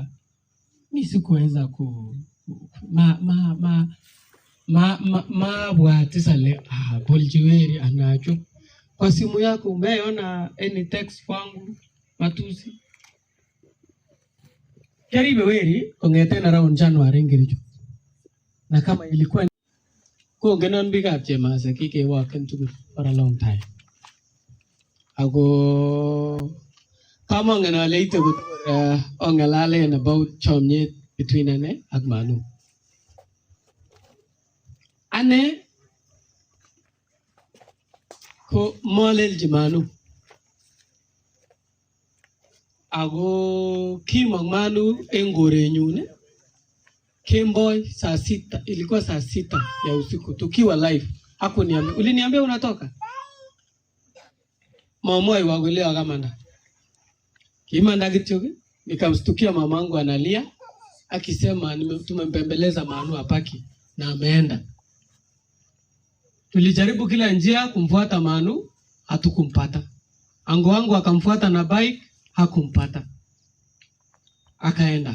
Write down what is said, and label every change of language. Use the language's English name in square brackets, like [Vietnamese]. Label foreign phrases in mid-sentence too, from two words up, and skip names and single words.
[Swahili] Mimi sikuweza watisale Boljiweri anacho. Kwa simu yako umeona [English] any text [Swahili] kwangu matusi? [Kalenjin] Kiaribe weri kongeten around January ngiricho. [Swahili] Na kama ilikuwa [Kalenjin] kongenon bikab Chemase kikewaken tugul [English] for a long time. [Kalenjin] Ako kamongen ale ite ongalalen about chomyet between ane ak Manu. Ane ko molelji Manu. Ako kimong Manu en korenyun kemboi [Swahili] saa 6, ilikuwa saa 6 ya usiku tukiwa live. Hakuniambia, uliniambia unatoka? [Kalenjin] Mama iwagule akamanda. Kimanda kityo [Swahili] nikamstukia mamangu analia akisema tumempembeleza Manu apaki na ameenda. Tulijaribu kila njia kumfuata Manu, hatukumpata. Ango wangu akamfuata na bike, hakumpata. Akaenda.